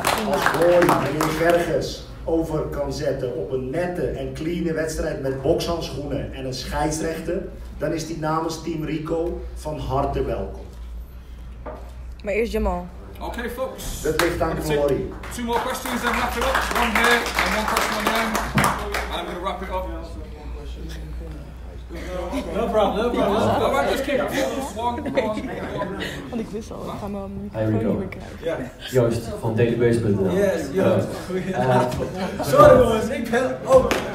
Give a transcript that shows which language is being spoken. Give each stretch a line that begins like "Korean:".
Dutch: Als Glory, meneer Gerges, over kan zetten op een nette en clean wedstrijd met bokshandschoenen en een scheidsrechter, dan is die namens Team Rico van harte welkom. Maar eerst Jamal.
English: Okay, folks.
Dutch: Dat ligt aan Glory.
English: 2 more questions and wrap it up. 1 here and 1 question on the end. And I'm going to wrap it up. No problem, no problem. Alright, just keep it focused. One.
Dutch: Want ik wist al, ik ga mijn
English: Hi
Dutch: microfoon
English: Rico.
Dutch: niet meer krijgen. Joost van dailybase.nl.
English: Yes, Joost.
Dutch: Sorry jongens, ik ben ook.